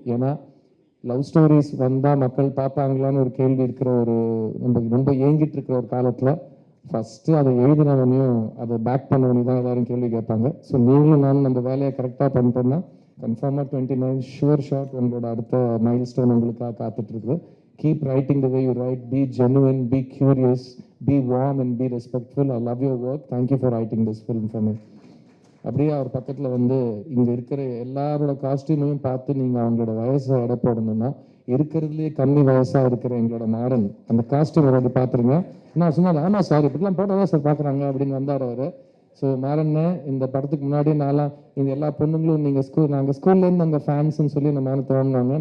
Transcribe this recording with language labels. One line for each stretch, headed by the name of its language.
Tamil: ஏன்னா love stories வந்தால் மக்கள் பார்ப்பாங்களான்னு ஒரு கேள்வி இருக்கிற ஒரு ரொம்ப ஏங்கிட்டு இருக்கிற ஒரு காலத்தில் ஃபஸ்ட்டு அதை எழுதினவனையும் அதை பேக் பண்ணவனையும் தான் எல்லாரும் கேள்வி கேட்பாங்க. ஸோ நீங்களும் நானும் நம்ம வேலையை கரெக்டாக பண்ணிட்டோம்னா கன்ஃபார்மாக 29 ஷுவர் ஷாட் உங்களோட அடுத்த மைல் ஸ்டோன் உங்களுக்காக காத்துட்ருக்குது.
English: Keep writing the way you write. Be genuine, be curious, be warm and be respectful. I love your work. Thank you for writing this film for me.
Tamil: அப்படியே அவர் பக்கத்தில் வந்து இங்கே இருக்கிற எல்லாரோட காஸ்டியூமையும் பார்த்து நீங்கள் அவங்களோட வயசை எடை போடணும்னா இருக்கிறதுலேயே கம்மி வயசாக இருக்கிற எங்களோட மாறன் அந்த காஸ்டியூம் ஒரு பார்த்துருங்க. நான் சொன்னேன், ஆமாம் சார் இப்படிலாம் போட்டால் தான் சார் பார்க்குறாங்க அப்படின்னு வந்தார் அவர். ஸோ மாறன்னு இந்த படத்துக்கு முன்னாடி நான்லாம் இந்த எல்லா பொண்ணுங்களும் நீங்கள் நாங்கள் ஸ்கூல்லேருந்து அந்த ஃபேன்ஸ்ன்னு சொல்லி நம்ம மேலே தோணுவாங்க.